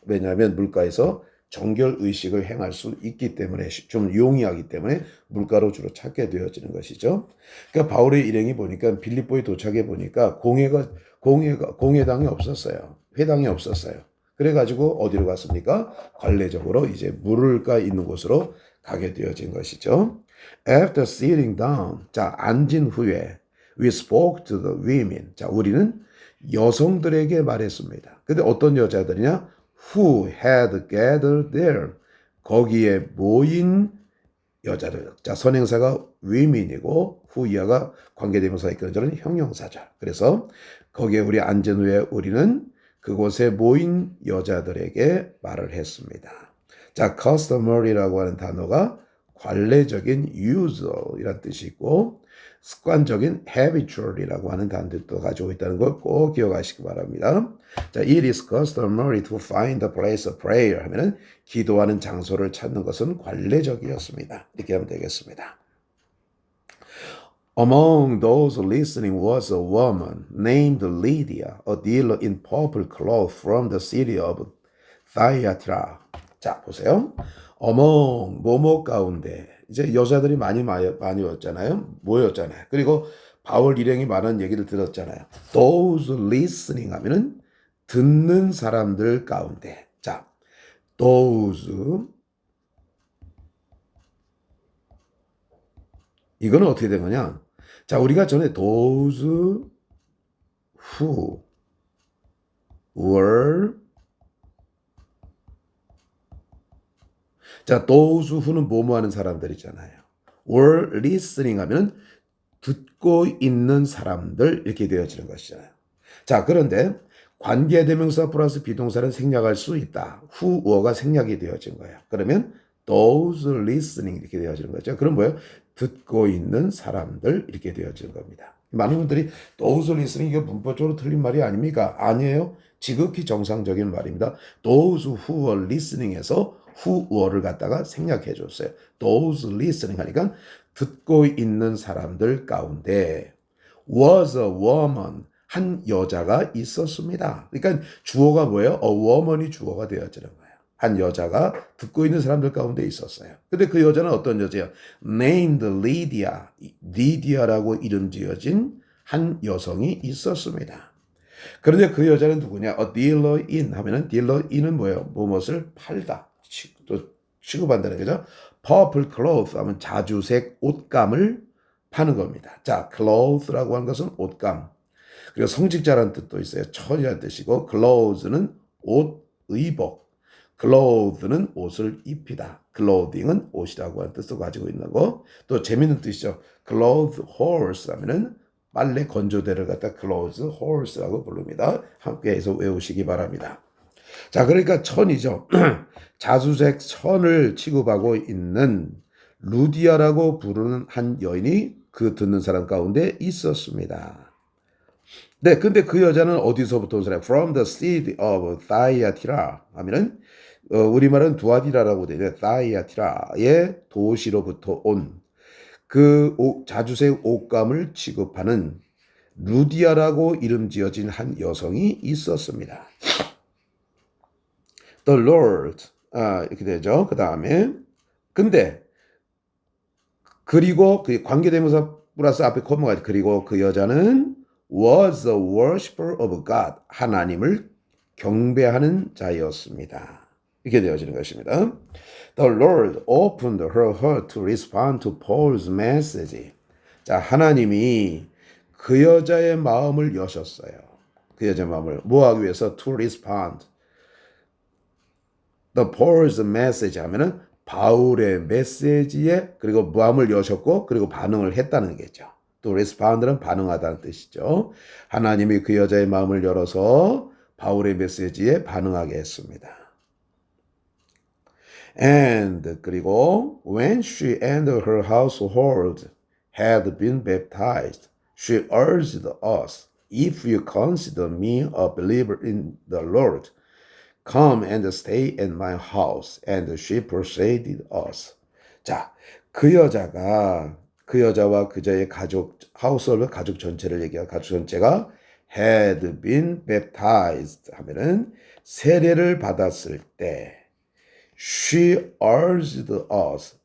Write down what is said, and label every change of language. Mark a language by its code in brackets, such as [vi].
[ko] 왜냐하면 물가에서 정결 의식을 행할 수 있기 때문에 좀 용이하기 때문에 물가로 주로 찾게 되어지는 것이죠. 그러니까 바울의 일행이 보니까 빌립보에 도착해 보니까 공회당이 없었어요. 회당이 없었어요. 그래가지고 어디로 갔습니까? 관례적으로 이제 물가 있는 곳으로 가게 되어진 것이죠. [en] After sitting down, [ko] 자 앉은 후에 [en] we spoke to the women. [ko] 자 우리는 여성들에게 말했습니다. 근데 어떤 여자들이냐? [en] Who had gathered there. [ko] 거기에 모인 여자들. 자, 선행사가 women이고 후이어가 관계대명사가 있거든 저는 형용사죠. 그래서 거기에 우리 앉은 후에 우리는 그곳에 모인 여자들에게 말을 했습니다. 자, customary라고 하는 단어가 관례적인 usual이라는 뜻이 있고 습관적인 habitual이라고 하는 단어도 가지고 있다는 걸 꼭 기억하시기 바랍니다. [en] 자, it is customary to find a place of prayer [ko] 하면은 기도하는 장소를 찾는 것은 관례적이었습니다. 이렇게 하면 되겠습니다. [en] Among those listening was a woman named Lydia, a dealer in purple cloth from the city of Thyatira. [ko] 자, 보세요. Among 뭐뭐 가운데 이제 여자들이 많이 왔잖아요. 모였잖아요. 그리고 바울 일행이 많은 얘기를 들었잖아요. [en] Those listening [ko] 하면은 듣는 사람들 가운데. 자, those 이거는 어떻게 된 거냐? 자, 우리가 전에 [en] those who were [ko] 자, those who는 뭐뭐 하는 사람들이잖아요. [en] were listening [ko] 하면 듣고 있는 사람들 이렇게 되어지는 것이잖아요. 자, 그런데 관계대명사 플러스 비동사는 생략할 수 있다. who가 생략이 되어진 거예요. 그러면 [en] those listening [ko] 이렇게 되어지는 거죠. 그럼 뭐예요? 듣고 있는 사람들 이렇게 되어지는 겁니다. 많은 분들이 [en] those listening [ko] 이게 문법적으로 틀린 말이 아닙니까? 아니에요. 지극히 정상적인 말입니다. [en] those who were listening [ko] 에서 [en] who were [ko] 를 갖다가 생략해 줬어요. [en] those listening [ko] 하니까 듣고 있는 사람들 가운데 [en] was a woman [ko] 한 여자가 있었습니다. 그러니까 주어가 뭐예요? [en] a woman [ko] 이 주어가 되어지는 거예요. 한 여자가 듣고 있는 사람들 가운데 있었어요. 근데 그 여자는 어떤 여자예요? [en] named Lydia, [ko] 리디아라고 이름 지어진 한 여성이 있었습니다. 그런데 그 여자는 누구냐? [en] A dealer in [ko] 하면은 [en] dealer in [ko] 은 뭐예요? 무엇을 팔다, 또 취급한다는 거죠. [en] Purple cloth [ko] 하면 자주색 옷감을 파는 겁니다. 자, cloth라고 하는 것은 옷감. 그리고 성직자라는 뜻도 있어요. 천이라는 뜻이고 clothes는 옷, 의복. cloth는 옷을 입히다. clothing은 옷이라고 하는 뜻도 가지고 있는 거. 또 재밌는 뜻이죠. [en] cloth horse [ko] 하면은 빨래 건조대를 갖다 [en] clothes horse [ko] 라고 부릅니다. 함께해서 외우시기 바랍니다. 자, 그러니까 천이죠. 자주색 천을 취급하고 있는 루디아라고 부르는 한 여인이 그 듣는 사람 가운데 있었습니다. 네, 근데 그 여자는 어디서부터 온 사람? [en] From the city of Thyatira [ko] 하면은 우리말은 두아디라라고 되죠. Thyatira의 도시로부터 온 그 자주색 옷감을 취급하는 루디아라고 이름 지어진 한 여성이 있었습니다. [en] The Lord [ko] 이렇게 되죠. 그 다음에 근데 그리고 그 관계대명사 플러스 앞에 코마가 그리고 그 여자는 [en] was a worshiper of God [ko] 하나님을 경배하는 자였습니다. 이렇게 되어지는 것입니다. [en] The Lord opened her heart to respond to Paul's message. [ko] 자, 하나님이 그 여자의 마음을 여셨어요. 그 여자의 마음을 뭐 하기 위해서? [en] To respond. The Paul's message [ko] 하면은 바울의 메시지에 그리고 무함을 여셨고 그리고 반응을 했다는 거죠. 또 respond는 반응하다는 뜻이죠. 하나님이 그 여자의 마음을 열어서 바울의 메시지에 반응하게 했습니다. [en] And 그리고 when she and her household had been baptized, she urged us, if you consider me a believer in the Lord, come and stay in my house. And she persuaded us. [ko] 자, 그 여자가 그 여자와 그자의 가족, 하우스홀드 가족 전체를 얘기하고 가족 전체가 [en] had been baptized [ko] 하면은 세례를 받았을 때 [en] she urged us.